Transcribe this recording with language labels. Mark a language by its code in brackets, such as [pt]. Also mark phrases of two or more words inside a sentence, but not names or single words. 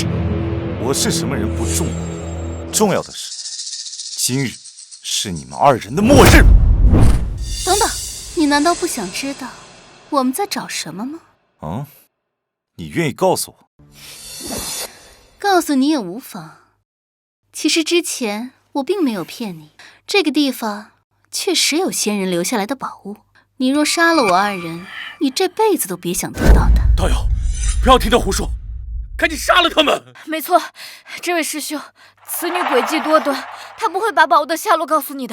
[zh] 我是什么人不重要，重要的是，今日是你们2人的末日。等等，你难道不想知道我们在找什么吗？啊？你愿意告诉我？告诉你也无妨。其實之前我並沒有騙你，這個地方確實有先人留下來的寶物。你若殺了我2人，你這輩子都別想得到的。道友，不要聽他胡說，趕緊殺了他們！沒錯，這位師兄，此女詭計多端，她不會把寶物的下落告訴你的。